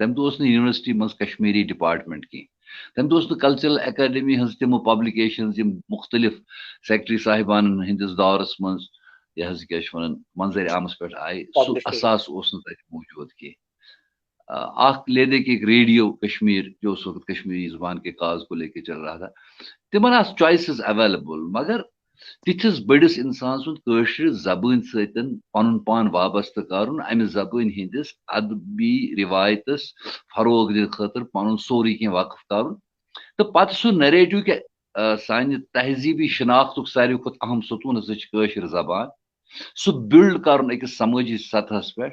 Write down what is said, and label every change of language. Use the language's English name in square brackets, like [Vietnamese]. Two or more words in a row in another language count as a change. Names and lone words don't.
[Kashmiri] تمہِ دۄہ اوس نہٕ یونیورسٹی منٛز کشمیٖری ڈپارٹمنٹ کینٛہہ. تمہِ دۄہ اوس نہٕ کلچرل اکیڈمی ہٕنٛز تِمہٕ پبلِکیشنز یِم مختلف سیکٹری صاحبانن ہٕنٛدِس دورس منٛز یہِ حظ کیٛاہ چھِ ونان منظرِ عامس پٮ۪ٹھ آیہِ, سُہ اساس اوس نہٕ تتہِ موٗجوٗد کینٛہہ. اکھ لیدے [Urdu] کہ ایک ریڈیو کشمیر جو اس وقت کشمیری زبان کے کاز کو لے کے چل رہا تھا, [Kashmiri] تمن آسہٕ [English] choices available. [Kashmiri] مگر تِتھِس بٔڑِس انسان سُنٛد کٲشرِ زبٲنۍ سۭتۍ پنُن پان وابستہٕ کرُن, امہِ زبٲنۍ ہٕنٛدِس ادبی رِوایتس فروغ دِنہٕ خٲطرٕ پنُن سورُے کینٛہہ وقف کرُن, تہٕ پتہٕ سُہ نیریٹِو کہِ سانہِ تہذیٖبی شناختُک ساروی کھۄتہٕ اہم ستوٗن ہسا چھِ کٲشِر زبان, سُہ بِلڈ کرُن أکِس سمٲجی سطحس پٮ۪ٹھ.